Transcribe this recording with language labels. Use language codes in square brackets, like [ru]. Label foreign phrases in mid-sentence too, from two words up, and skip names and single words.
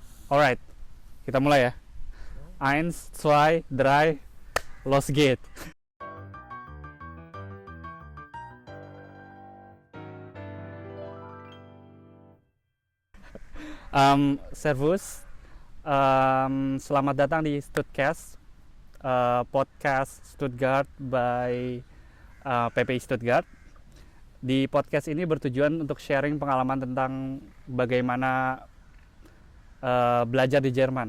[id] Alright, kita mulai ya. [de] Eins, zwei, drei, los geht. Servus, [id] selamat datang di Studcast, podcast Stuttgart by PPI Stuttgart. Di podcast ini bertujuan untuk sharing pengalaman tentang bagaimana belajar di Jerman.